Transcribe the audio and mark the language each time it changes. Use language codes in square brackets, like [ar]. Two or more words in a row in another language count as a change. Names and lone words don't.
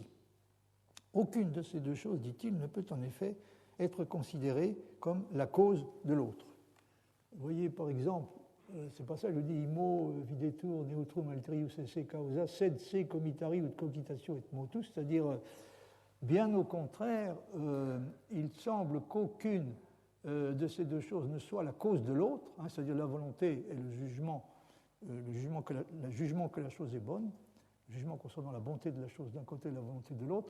[fr] Aucune de ces deux choses, dit-il, ne peut en effet être considérée comme la cause de l'autre. Vous voyez par exemple, c'est pas ça, je dis [la] imo videtur neutrum alterius esse causa sed se comitari ut cogitatio et motus, [fr] c'est-à-dire bien au contraire, il semble qu'aucune de ces deux choses ne soit la cause de l'autre, c'est-à-dire la volonté et le jugement que la chose est bonne, le jugement concernant la bonté de la chose d'un côté et la volonté de l'autre.